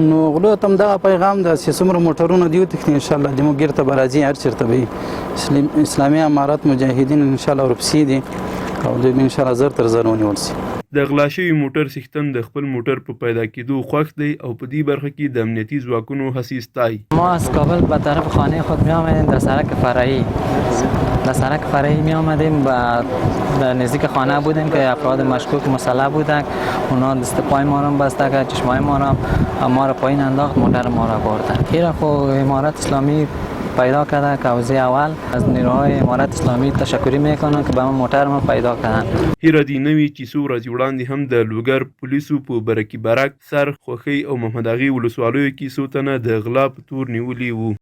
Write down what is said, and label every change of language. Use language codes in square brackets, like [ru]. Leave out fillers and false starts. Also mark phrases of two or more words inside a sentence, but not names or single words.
[ps] نو غلو ته هم دغه پیغام ده چې څومره موټرونه دي وتښتي انشاءالله زموږ ګیر ته به راځي، هر چېرته به اسلامي امارت مجاهدین انشاءالله ورپسې دي او دوی به انشاءالله زر تر زر ونیول شي. د غلا شوي موټر څښتن د خپل موټر په پیدا کېدو خوښ دی او په دې برخه کې د امنیتي ځواکونو هڅې ستایي. [fa] ما از کابل به طرف خانه خود می آمدیم در سرک فرعی می آمدیم و در نزدیک خانه بودیم که افراد مشکوک مسلح بودند. اونا دست پای ما را بسته کرد، چشمای ما را پایین انداخت، موتر ما را بردن. این خو امارت اسلامی پیدا کرده که حوزه اول از نیروهای امارت اسلامی تشکری میکنن که به ما موټر ما پیدا کردن. [ps] هیره دې نه وي چې څو ورځې وړاندې هم د لوګر پولیسو په برکي برک، سر، خوښۍ او محمد اغې ولسوالیو کې څو تنه د غلا په تور نیولي وو.